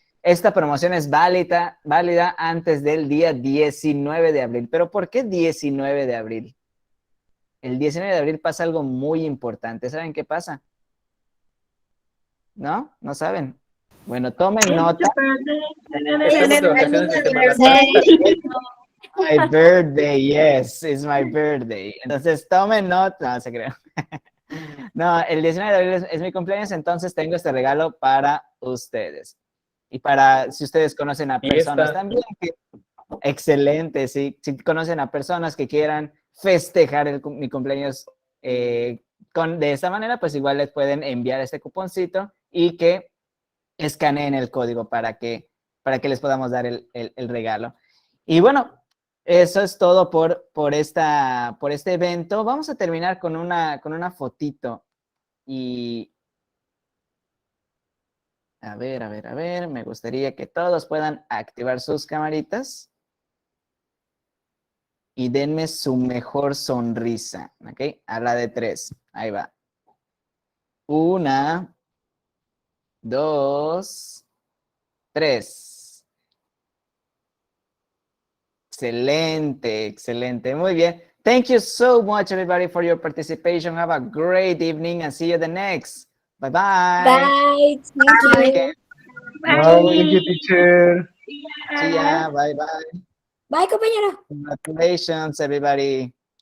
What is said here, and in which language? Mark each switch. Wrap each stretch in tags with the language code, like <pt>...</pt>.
<es>Esta promoción es válida antes del día 19 de abril. ¿Pero por qué 19 de abril? El 19 de abril pasa algo muy importante. ¿Saben qué pasa? ¿No? ¿No saben? Bueno, tomen nota. Estamos de vacaciones de Semana Santa.</es> <en>My birthday, yes, it's my birthday.</en> <es>Entonces, tomen nota, no se crean. No, el 19 de abril es mi cumpleaños, entonces tengo este regalo para ustedes. Y para, si ustedes conocen a personas también, excelente, si conocen a personas que quieran festejar mi cumpleaños de esta manera, pues igual les pueden enviar este cuponcito y que escaneen el código para que les podamos dar el regalo. Y bueno, eso es todo por este evento. Vamos a terminar con una fotito. Y a ver, me gustaría que todos puedan activar sus camaritas y denme su mejor sonrisa, ¿ok? A la de 3, ahí va. 1, 2, 3. Excelente, excelente, muy bien.</es> <en>Thank you so much, everybody, for your participation. Have a great evening and see you the next. Bye-bye. Bye. Thank you. Wow, thank you, teacher. See ya. Bye-bye. Bye, compañero. Congratulations, everybody.</en>